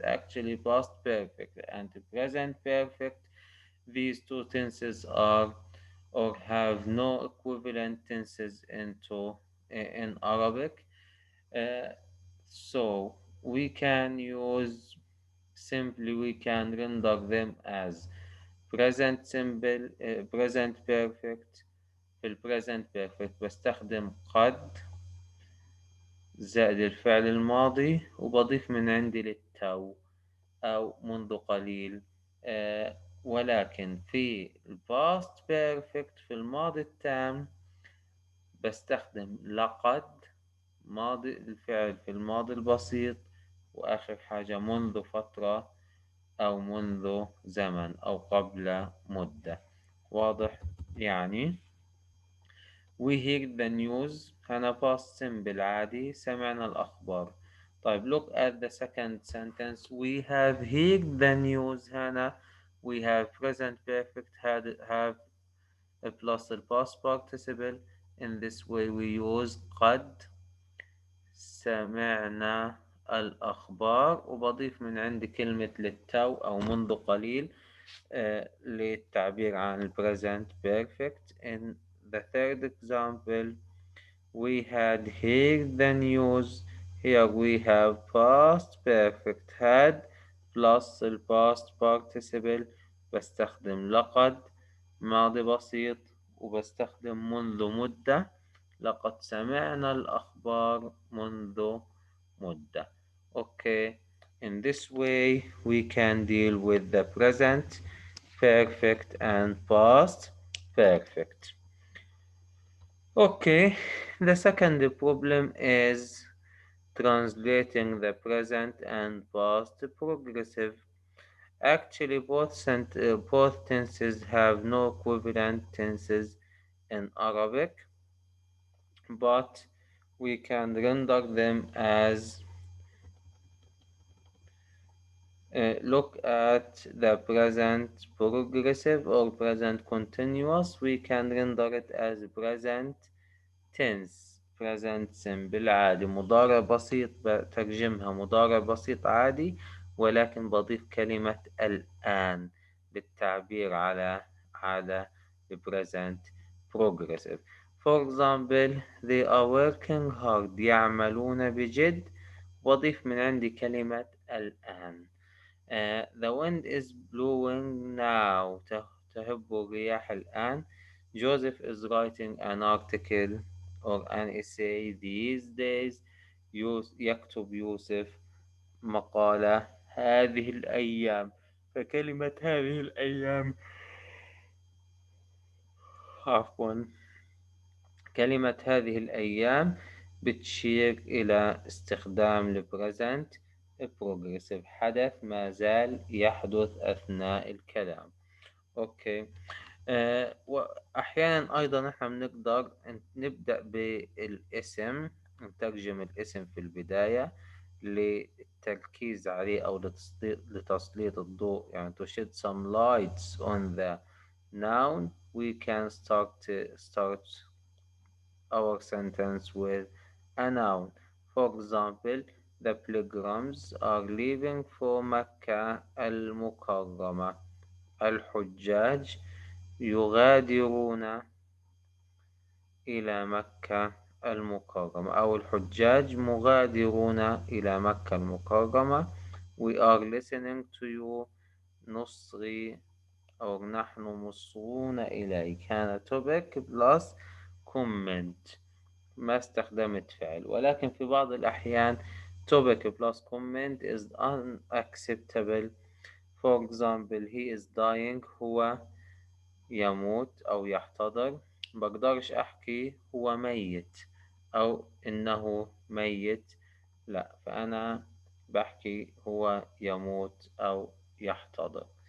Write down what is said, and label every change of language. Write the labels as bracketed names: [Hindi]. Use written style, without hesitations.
[English] Actually, past perfect and present perfect, these two tenses are or have no equivalent tenses in Arabic. Uh, so we can use simply we can render them as present simple, present perfect. [Arabic] في البريزنت بيرفكت بستخدم قد زائد الفعل الماضي، وبضيف من عندي للتو أو منذ قليل. ولكن في الباست بيرفكت في الماضي التام بستخدم لقد، ماضي الفعل في الماضي البسيط، وآخر حاجة منذ فترة أو منذ زمن أو قبل مدة. واضح يعني؟ [English] We hear the news. [Arabic] هنا past simple عادي، سمعنا الأخبار. طيب, [English] look at the second sentence. We have heard the news. [Arabic] هنا [English] we have present perfect have plus the past participle. In this way we use [Arabic] قد سمعنا الأخبار، وبضيف من عندي كلمة للتو أو منذ قليل للتعبير عن present perfect. [English] In the third example, we had heard the news. Here we have past perfect had plus the past participle. [Arabic] بستخدم لقد ماضي بسيط، وبستخدم منذ مدة. لقد سمعنا الأخبار منذ مدة. [English] Okay, in this way we can deal with the present perfect and past perfect. Okay, the second problem is translating the present and past progressive. Actually, both tenses have no equivalent tenses in Arabic, but we can render them as Look at the present progressive or present continuous. We can render it as present tense. present simple [Arabic] عادي. مضارع بسيط بترجمها مضارع بسيط عادي، ولكن بضيف كلمة الآن للتعبير على the present progressive. [English] For example, they are working hard. [Arabic] يعملون بجد. وأضيف من عندي كلمة الآن. [English] The wind is blowing now. [Arabic] تهب الرياح الآن. [English] Joseph is writing an article or an essay these days. [Arabic] يكتب يوسف مقالة هذه الأيام. فكلمة هذه الأيام، عفوا، كلمة هذه الأيام بتشير إلى استخدام البريزنت progressive. حدث ما زال يحدث أثناء الكلام. أوكي. وأحيانا أيضا إحنا بنقدر نبدأ بالاسم، نترجم الاسم في البداية للتركيز عليه أو لتسليط الضوء، يعني [English] to shed some lights on the noun. We can start our sentence with a noun. For example, the pilgrims are leaving for Mecca المكرمة. [Arabic] الحجاج يغادرون إلى مكة المكرمة، أو الحجاج مغادرون إلى مكة المكرمة. [English] We are listening to you. [Arabic] نصغي أو نحن مصغون إليك. كان [English] topic plus comment. [Arabic] ما استخدمت فعل، ولكن في بعض الأحيان [English] topic plus comment is unacceptable. For example, he is dying. [Arabic] هو يموت أو يحتضر. بقدرش أحكي هو ميت أو إنه ميت، لا، فأنا بحكي هو يموت أو يحتضر.